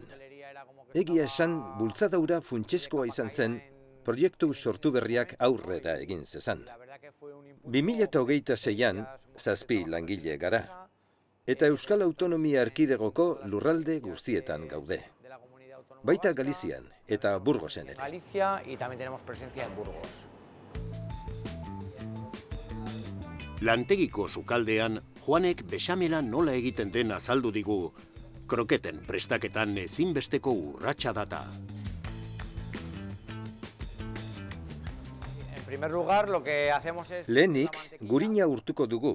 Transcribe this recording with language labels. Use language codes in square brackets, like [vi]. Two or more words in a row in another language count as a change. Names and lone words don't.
[eu] Egia esan, bultzadaura funtseskoa izan zen, proiektu sortu berriak aurrera egin zezan. 2026an, 7 langile gara, eta Euskal Autonomia Erkidegoko lurralde guztietan gaude. Baita Galizian eta Burgosen ere. [es] Galicia y también tenemos presencia en Burgos. [eu] Lantegiko sukaldean, Juanek bexamela nola egiten den azaldu digu. Kroketen prestaketan ezinbesteko urratsa data. Lehenik, gurina urtuko dugu.